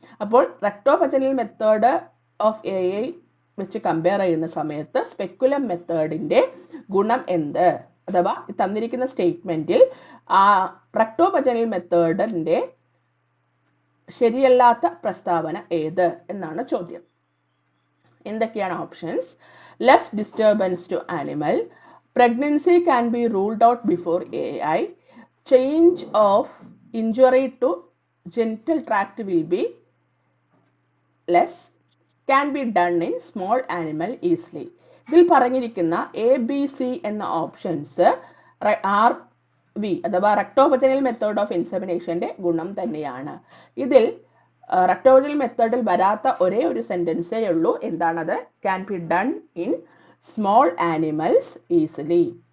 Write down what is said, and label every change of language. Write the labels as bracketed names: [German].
[Malayalam] അപ്പോൾ റെക്ടോവജൈനൽ method of AA വെച്ച് compare ചെയ്യുന്ന സമയത്ത് സ്പെക്കുലം മെത്തേഡിന്റെ ഗുണം എന്ത്? അഥവാ തന്നിരിക്കുന്ന സ്റ്റേറ്റ്മെന്റിൽ ആ റെക്ടോവജൈനൽ മെത്തേഡിന്റെ ശരിയല്ലാത്ത പ്രസ്താവന ഏത് എന്നാണ് ചോദ്യം. എന്തൊക്കെയാണ് options? [English] Less disturbance to animal, pregnancy can be ruled out before AI, change of injury to genital tract will be less, can be done in small animal easily. [Malayalam] ഇതിൽ പറഞ്ഞിരിക്കുന്ന ABC എന്ന ഓപ്ഷൻസ് RV അഥവാ റെക്ടോവജൈനൽ method of ഇൻസെമിനേഷന്റെ ഗുണം തന്നെയാണ്. ഇതിൽ റെക്ടോവജൈനൽ മെത്തേഡിൽ വരാത്ത ഒരേ ഒരു സെന്റൻസേ ഉള്ളൂ. എന്താണത്? [English] Can be done in small animals easily.